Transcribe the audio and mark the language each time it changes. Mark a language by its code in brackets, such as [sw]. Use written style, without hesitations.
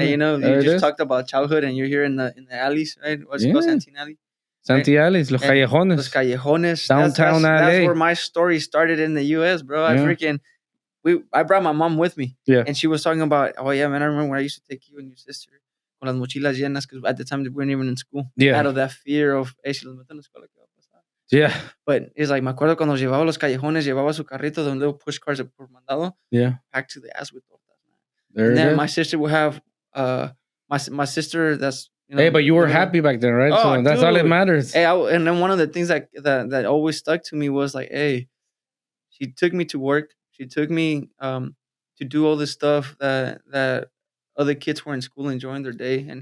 [en] Hey, you just talked about childhood, and you're here in the alleys, right? What's it called, Santee Alley? [es] Santee Alleys, los callejones. Los callejones. [en] Downtown LA. That's where my story started in the U.S., bro. I brought my mom with me. Yeah. And she was talking about, oh, yeah, man, I remember when I used to take you and your sister con las mochilas llenas, because at the time we weren't even in school. Yeah. Out of that fear of, hey, si los meto en la escuela, ¿qué va a pasar? Yeah. [es] But it's like, me acuerdo cuando llevaba los callejones, llevaba su carrito de un little push cars por mandado. [en] Yeah. Packed to the ass with tortas, man. There and then my sister would have, my sister that's, hey, but you were happy back then, right? Oh, so that's dude. all that matters. Hey, and then one of the things that always stuck to me was like, hey, she took me to work. She took me to do all this stuff that other kids were in school enjoying their day.